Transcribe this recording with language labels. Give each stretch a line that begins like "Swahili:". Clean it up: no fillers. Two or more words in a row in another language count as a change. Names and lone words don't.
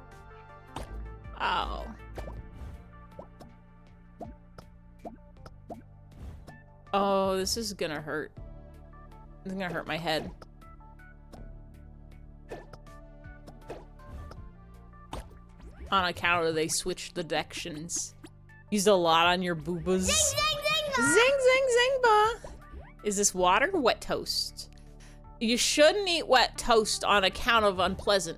English: Oh. Oh, this is gonna hurt. It's gonna hurt my head. On account of they switched the directions. Used a lot on your boobas. Zing, zing, zing, zing, zing, zing, ba. Is this water or wet toast? You shouldn't eat wet toast on account of unpleasant.